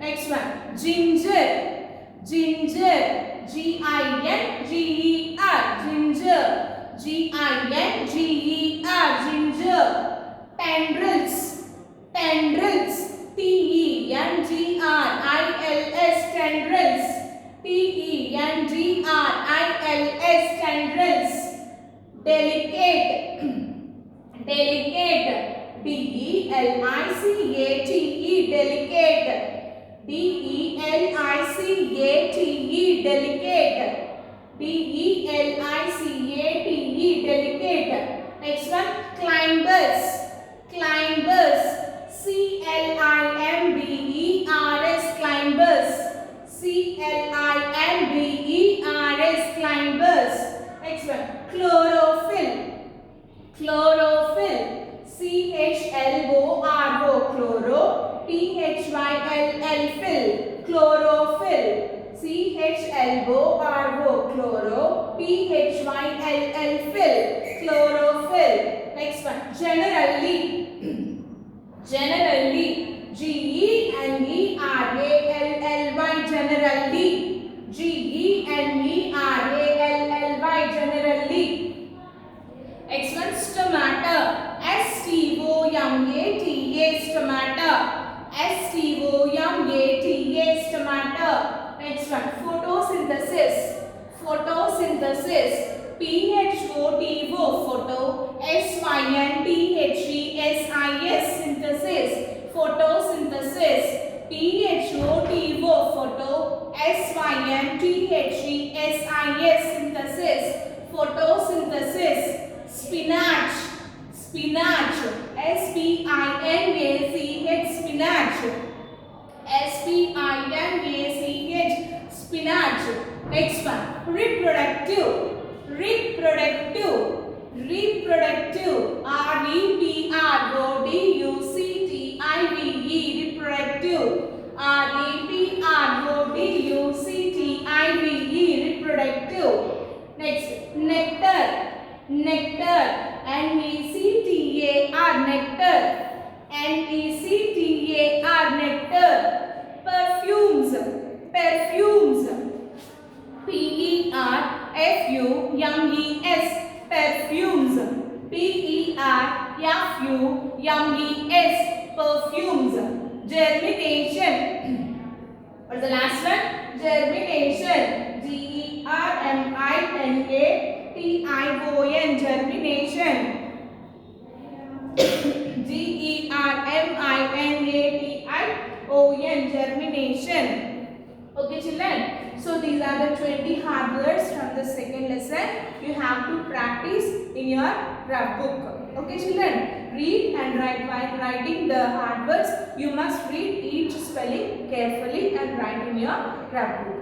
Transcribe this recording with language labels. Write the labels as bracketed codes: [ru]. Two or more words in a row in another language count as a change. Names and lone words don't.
[en] one, ginger. Ginger. G-I-N-G-E-R. Ginger. G-I-N-G-E-R. Ginger. Tendrils. Tendrils. T-E-N-D-R-I-L-S. Tendrils. T-E-N-D-R-I-L-S. Tendrils. Delicate. Delicate. D-E-L-I-C-A-T-E. Delicate. D-E-L-I-C-A-T-E. Delicate. D-E-L-I-C-A-T-E. Delicate. Next one, climbers. Climbers. C-L-I-M-B-E-R-S. Climbers. C-L-I-M-B-E-R-S. Climbers. Next one, chlorophyll. Chlorophyll. C-H-L-O-R-O. Chloro. P-H-Y-L-L. Fill. Chlorophyll. C-H-L-O-R-O. Chloro. P-H-Y-L-L. Fill. Chlorophyll. Next one, generally. Generally. G-E-N-E-R-A-L-L-Y. Generally. G-E-N-E-R-A-L-L-Y. Generally. Next one, stomata. S-T-O-M-A-T-A. Stomata. S-T-O-M-A-T-A. Stomata. Next one, photosynthesis. Photosynthesis. P-H-O-T-O. Photo. S-Y-N-T-H-E-S-I-S. Synthesis. Photosynthesis. P-H-O-T-O. Photo. S-Y-N-T-H-E-S-I-S. Synthesis. Photosynthesis. Spinach. Spinach. S-P-I-N-A-C-H. Spinach. S-P-I-N-A-C-H. Spinach. Next one, reproductive. Reproductive. Reproductive. R-E-P-R-O-D-U-C-T-I-V-E. Reproductive. R-E-P-R-O-D-U-C-T-I-V-E. Reproductive. Next, nectar. Nectar. N-E-C-T-A-R. Nectar. N-E-C-T-A-R. Nectar. Perfumes. Perfumes. P-E-R-F-U-M-E-S. Perfumes. P-E-R-F-U-M-E-S. Perfumes. Germination. What's the last one? Germination. G-E-R-M-I-N-A-T-I-O-N. Germination. G-E-R-M-I-N-A-T-I-O-N. Germination. Okay, children. So these are the 20 hard words from the second lesson. You have to practice in your rough book. Okay, children. Read and write. While writing the hard words, you must read each spelling carefully and write in your rough book.